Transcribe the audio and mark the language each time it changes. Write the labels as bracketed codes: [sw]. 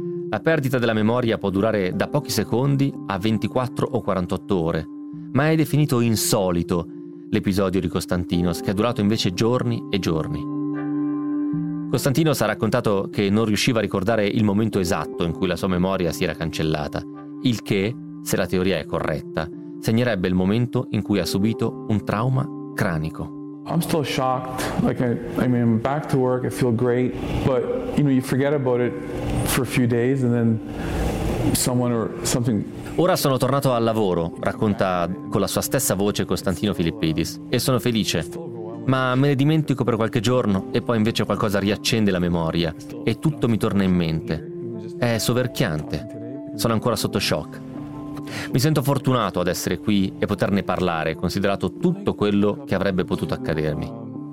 [it] La perdita della memoria può durare da pochi secondi a 24 o 48 ore, ma è definito insolito l'episodio di Konstantinos, che è durato invece giorni e giorni. Konstantinos ha raccontato che non riusciva a ricordare il momento esatto in cui la sua memoria si era cancellata, il che, se la teoria è corretta, segnerebbe il momento in cui ha subito un trauma cranico. [en] I'm still shocked. Like I mean, I'm back to work. I feel great, but you know, you forget about it for a few days, and then someone or something. [it] Ora sono tornato al lavoro, racconta con la sua stessa voce Konstantino Filippidis, e sono felice. Ma me ne dimentico per qualche giorno, e poi invece qualcosa riaccende la memoria e tutto mi torna in mente. È soverchiante. Sono ancora sotto shock. Mi sento fortunato ad essere qui e poterne parlare, considerato tutto quello che avrebbe potuto accadermi.